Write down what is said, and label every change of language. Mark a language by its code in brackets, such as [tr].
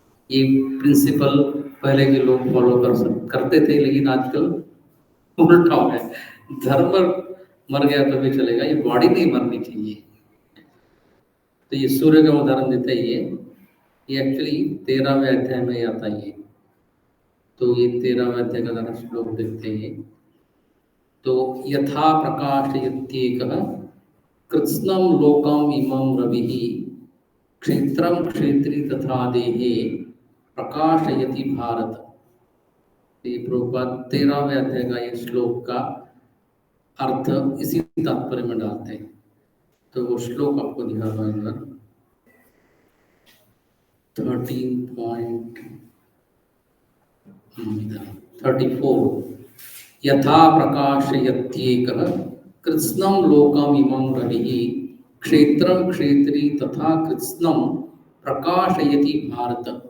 [hi] ये प्रिंसिपल पहले के लोग फॉलो करते थे, लेकिन आजकल उल्टा हो गया। धर्म मर गया तो भी चलेगा, ये बॉडी नहीं मरनी चाहिए। तो ये सूर्य का उदाहरण देता है। ये एक्चुअली 13वें अध्याय में आता है। तो ये 13वें अध्याय का जरा श्लोक देखते हैं। [sa] तो यथा प्रकाशयत्येकः कृत्स्नं लोकम् इमं रविः क्षेत्रं क्षेत्री तथा देहे प्रकाशयति भारत। [hi] ये प्रभुपाद 13वें अध्याय का ये श्लोक का अर्थ इसी तात्पर्य में डालते हैं। तो वो श्लोक आपको दिखा रहा है [sa] 34 यथा प्रकाशयत्येकः कृत्स्नं लोकम् इमं रविः क्षेत्रं क्षेत्री तथा कृत्स्नं प्रकाशयति भारत।